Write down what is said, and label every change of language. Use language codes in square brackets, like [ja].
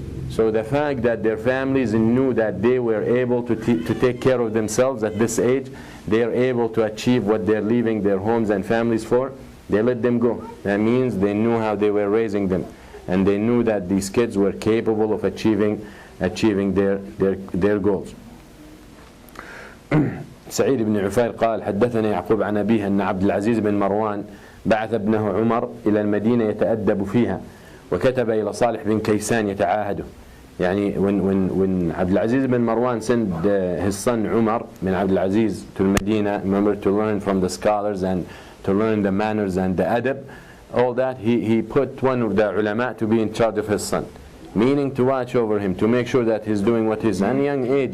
[en] So the fact that their families knew that they were able to take care of themselves at this age, they are able to achieve what they're leaving their homes and families for, they let them go. That means they knew how they were raising them, and they knew that these kids were capable of achieving their goals. [ar] سعيد بن عفير قال حدثنا يعقوب عن أبيه أن عبد العزيز بن مروان بعث ابنه عمر إلى المدينة يتأدب فيها، وكتب إلى صالح بن كيسان يتعاهده. يعني [en] when Abdul Aziz bin Marwan sent his son Umar bin Abdul Aziz to Medina, remember, to learn from the scholars and to learn the manners and the adab, all that, he put one of the ulama to be in charge of his son, meaning to watch over him, to make sure that he's doing what he's at a young age.